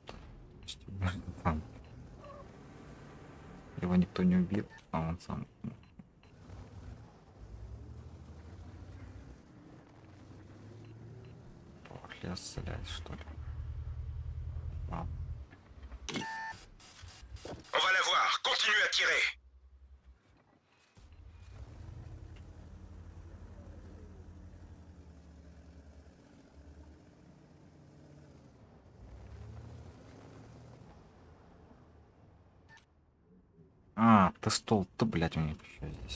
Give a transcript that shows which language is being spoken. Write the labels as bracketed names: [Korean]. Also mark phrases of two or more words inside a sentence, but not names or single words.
[Russian] Там. Его никто не убил, а он сам. Пошли отстрелять, что ли? Вау. [French] On va la voir. Continue à tirer. [Russian] А, ты стол, ты, блядь, у них еще здесь.